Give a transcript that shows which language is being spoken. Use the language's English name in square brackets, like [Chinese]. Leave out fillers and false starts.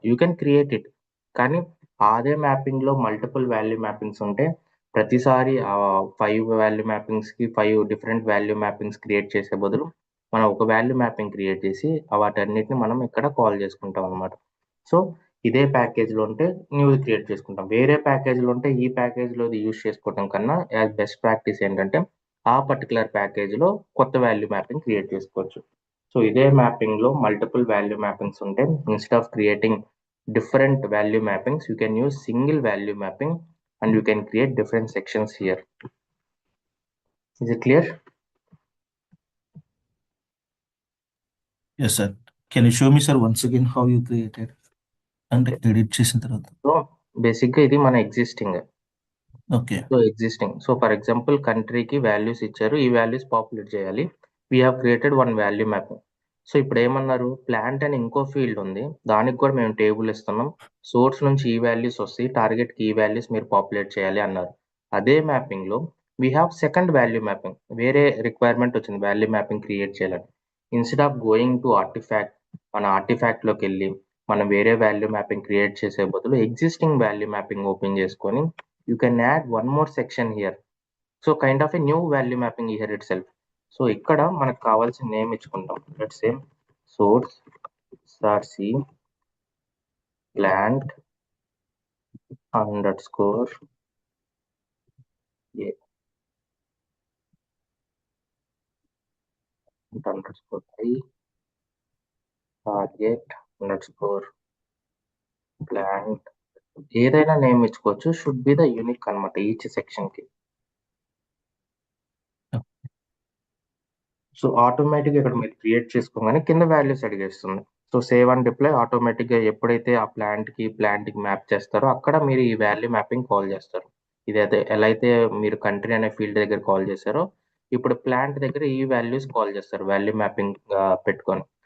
[English] you can create it, [Telugu] కానీ అదే మ్యాపింగ్లో multiple value mappings ఉంటే ప్రతిసారి 5 value మ్యాపింగ్స్కి 5 different value mappings create చేసే బదులు మనం ఒక వాల్యూ మ్యాపింగ్ క్రియేట్ చేసి వాటన్నిటిని మనం ఇక్కడ కాల్ చేసుకుంటాం అనమాట. సో ఇదే ప్యాకేజ్లో ఉంటే న్యూది క్రియేట్ చేసుకుంటాం, వేరే ప్యాకేజ్లో ఉంటే ఈ ప్యాకేజ్లోది యూజ్ చేసుకోవడం కన్నా యాజ్ బెస్ట్ ప్రాక్టీస్ ఏంటంటే ఆ పర్టికులర్ ప్యాకేజ్లో కొత్త వాల్యూ మ్యాపింగ్ క్రియేట్ చేసుకోవచ్చు. సో ఇదే మ్యాపింగ్లో మల్టిపుల్ వాల్యూ మ్యాపింగ్స్ ఉంటే [English] Instead of creating different value mappings, you can use single value mapping and you can create different sections here. Is it clear? Yes, sir. Can you show me, sir, once again how you created and edit [Telugu] చేసిన తర్వాత? So బేసిక్గా ఇది మన existing. Okay. So for example కంట్రీకి values ఇచ్చారు, ఈ values populate చేయాలి. [English] We have created one value mapping. [Telugu] So ఇప్పుడు ఏమన్నారు, ప్లాంట్ అని ఇంకో ఫీల్డ్ ఉంది, దానికి కూడా మేము టేబుల్ ఇస్తున్నాం, సోర్స్ నుంచి ఈ వాల్యూస్ వస్తాయి, టార్గెట్కి ఈ వాల్యూస్ మీరు పాపులేట్ చేయాలి అన్నారు. అదే మ్యాపింగ్లో [English] we have second value mapping, [Telugu] వేరే రిక్వైర్మెంట్ వచ్చింది వాల్యూ మ్యాపింగ్ క్రియేట్ చేయాలని. [English] instead of going to artifact, [Telugu] మన ఆర్టిఫాక్ట్లోకి వెళ్ళి మనం వేరే వాల్యూ మ్యాపింగ్ క్రియేట్ చేసే బదులు ఎగ్జిస్టింగ్ వాల్యూ మ్యాపింగ్ ఓపెన్ చేసుకొని [English] you can add one more section here. So kind of a new value mapping here itself. [Telugu] So ఇక్కడ మనకు కావాల్సిన name ఇచ్చుకుంటాం. [English] Let's say source src plant underscore a underscore I target underscore plant, [Telugu] ఏదైనా name ఇచ్చుకోవచ్చు, [English] should be the unique [Telugu] అనమాట each section కి. So ఆటోమేటిక్గా ఇక్కడ మీరు క్రియేట్ చేసుకోగానే కింద values అడిగేస్తుంది. So save and deploy ఆటోమేటిక్గా ఎప్పుడైతే ఆ ప్లాంట్కి మ్యాప్ చేస్తారో అక్కడ మీరు ఈ వాల్యూ మ్యాపింగ్ కాల్ చేస్తారు. ఇదైతే ఎలా అయితే మీరు కంట్రీ అనే ఫీల్డ్ దగ్గర కాల్ చేశారో ఇప్పుడు ప్లాంట్ దగ్గర ఈ వాల్యూస్ కాల్ చేస్తారు వాల్యూ మ్యాపింగ్ పెట్టుకొని.